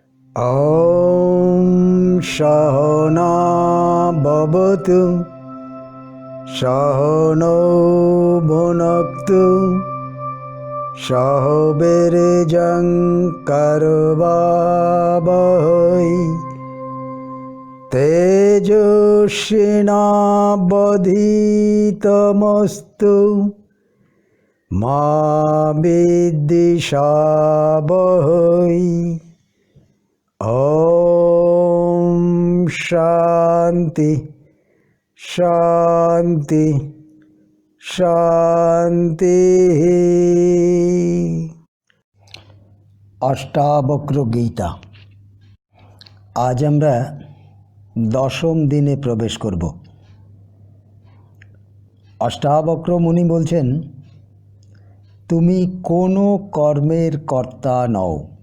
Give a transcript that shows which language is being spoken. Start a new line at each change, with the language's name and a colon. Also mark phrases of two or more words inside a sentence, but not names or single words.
Sanskrit: ॐ सहना भवतु सहनौ भुनक्तु सह वीर्यं करवावहै तेजस्विनावधीतमस्तु मा विद्विषावहै। ओम शांति शांति शांति।
Bangla: অষ্টাবক্র গীতা। আজ আমরা দশম দিনে প্রবেশ করব। অষ্টাবক্র মুনি বলছেন, তুমি কোনো কর্মের কর্তা নও।